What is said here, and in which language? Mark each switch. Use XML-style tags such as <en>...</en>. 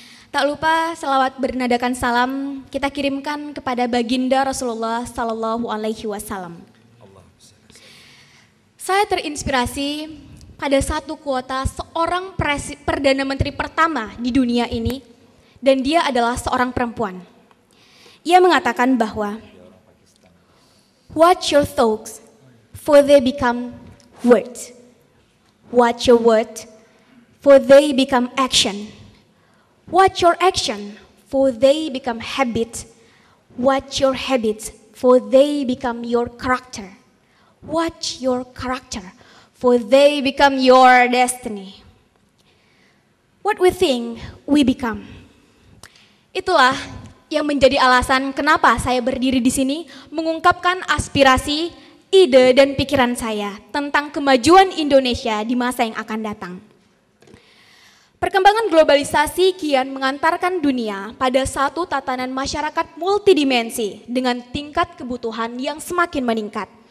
<id>Tak lupa selawat bernadakan salam kita kirimkan kepada baginda Rasulullah Sallallahu Alaihi Wasallam. Saya terinspirasi pada satu kuota seorang Perdana Menteri pertama di dunia ini, dan dia adalah seorang perempuan. Ia mengatakan bahwa,</id> <en>watch your thoughts, for they become words. Watch your words, for they become action. Watch your action, for they become habits. Watch your habits, for they become your character. Watch your character, for they become your destiny. What we think, we become.</en> <id>Itulah yang menjadi alasan kenapa saya berdiri di sini mengungkapkan aspirasi, ide, dan pikiran saya tentang kemajuan Indonesia di masa yang akan datang. Perkembangan globalisasi kian mengantarkan dunia pada satu tatanan masyarakat multidimensi dengan tingkat kebutuhan yang semakin meningkat.</id>